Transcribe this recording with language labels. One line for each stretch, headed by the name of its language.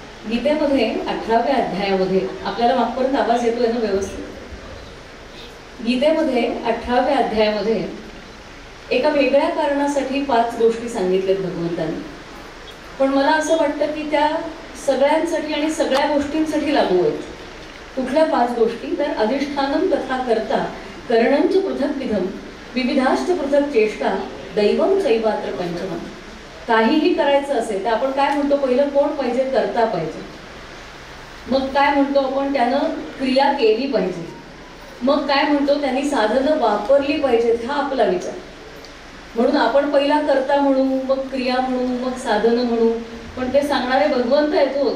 Marathi: गीतेमध्ये 18व्या अध्यायामध्ये आपल्याला मागपर्यंत आवाज येतोय ना व्यवस्थित? गीतेमध्ये 18व्या अध्यायामध्ये एका वेगळ्या कारणासाठी 5 गोष्टी सांगितल्यात भगवंतांनी, पण मला असं वाटतं की त्या सगळ्यांसाठी आणि सगळ्या गोष्टींसाठी लागू आहेत। कुठल्या 5 गोष्टी?
Sanskrit: तर अधिष्ठानम तथा कर्ता करणंच पृथक विधम विविधाश्च पृथक चेष्टा दैवम चैवात्र पंचमम।
Marathi: काहीही करायचं असेल तर आपण काय म्हणतो? पहिलं कोण पाहिजे? कर्ता पाहिजे। मग काय म्हणतो आपण? त्यानं क्रिया केली पाहिजे। मग काय म्हणतो? त्यांनी साधनं वापरली पाहिजेत, हा आपला विचार। म्हणून आपण पहिला कर्ता म्हणू, मग क्रिया म्हणू, मग साधनं म्हणू, पण ते सांगणारे भगवंत आहेत हो।